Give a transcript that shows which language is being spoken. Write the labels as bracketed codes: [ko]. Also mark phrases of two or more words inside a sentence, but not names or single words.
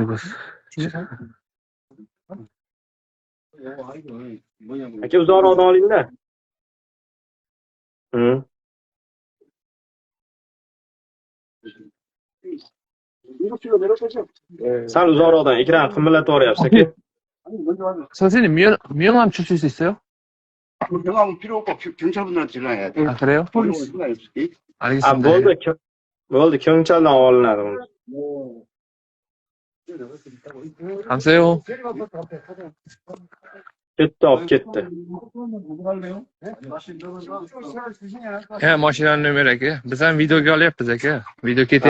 [uz] Aka uzoqroqdan oling-da. Sal uzoqroqdan ekran qimirlatib yuboryapsiz aka. [ko] 선생님, 명함 줄 수 있어요? 명함은 필요 없고 경찰분들한테 전화해야 돼. 아, 그래요? 전화 있을게. 알겠습니다. [uz] bo'ldi, 경찰dan olinadi. [ko] 감사해요. [uz] Ketdi, olib ketdi. Mashinani nomeri aka. Biz ham videoga olyapmiz aka. Video ketyapti.